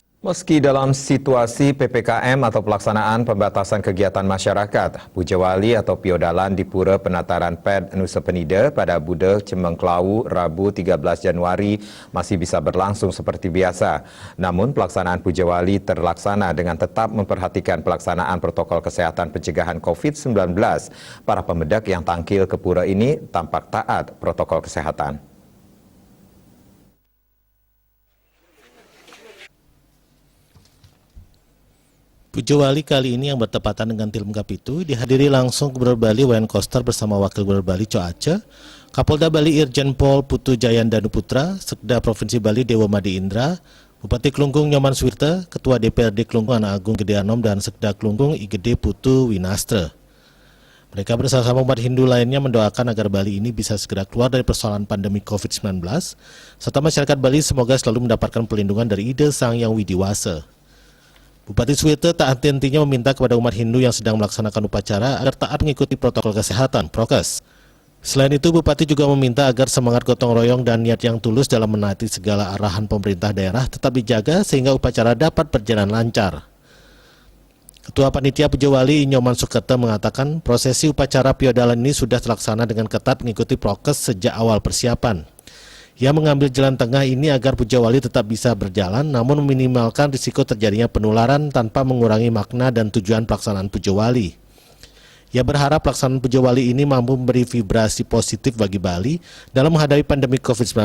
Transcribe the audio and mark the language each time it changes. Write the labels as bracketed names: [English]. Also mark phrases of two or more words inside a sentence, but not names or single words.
[Indonesian] Meski dalam situasi PPKM atau pelaksanaan pembatasan kegiatan masyarakat, Puja Wali atau Piodalan di Pura Penataran Ped Nusa Penida pada Budeg Cemengklau Rabu 13 Januari masih bisa berlangsung seperti biasa. Namun pelaksanaan Puja Wali terlaksana dengan tetap memperhatikan pelaksanaan protokol kesehatan pencegahan COVID-19. Para pemedak yang tangkil ke pura ini tampak taat protokol kesehatan. Puja Wali kali ini yang bertepatan dengan Tilem Kapitu dihadiri langsung Gubernur Bali Wayan Koster bersama Wakil Gubernur Bali Co Aceh, Kapolda Bali Irjen Pol Putu Jayandanu Putra, Sekda Provinsi Bali Dewa Madi Indra, Bupati Klungkung Nyoman Swirte, Ketua DPRD Klungkung Anak Agung Gede Anom dan Sekda Klungkung Igede Putu Winastre. Mereka bersama umat Hindu lainnya mendoakan agar Bali ini bisa segera keluar dari persoalan pandemi COVID-19, serta masyarakat Bali semoga selalu mendapatkan perlindungan dari Ide Sang Yang Widiwasa. Bupati Swirte tak henti-hentinya meminta kepada umat Hindu yang sedang melaksanakan upacara agar taat mengikuti protokol kesehatan, prokes. Selain itu, Bupati juga meminta agar semangat gotong royong dan niat yang tulus dalam menaati segala arahan pemerintah daerah tetap dijaga sehingga upacara dapat berjalan lancar. Ketua Panitia Puja Wali Nyoman Sukete mengatakan prosesi upacara Piodalan ini sudah terlaksana dengan ketat mengikuti prokes sejak awal persiapan. Ia mengambil jalan tengah ini agar Puja Wali tetap bisa berjalan namun meminimalkan risiko terjadinya penularan tanpa mengurangi makna dan tujuan pelaksanaan Puja Wali. Ia berharap pelaksanaan Puja Wali ini mampu memberi vibrasi positif bagi Bali dalam menghadapi pandemi COVID-19.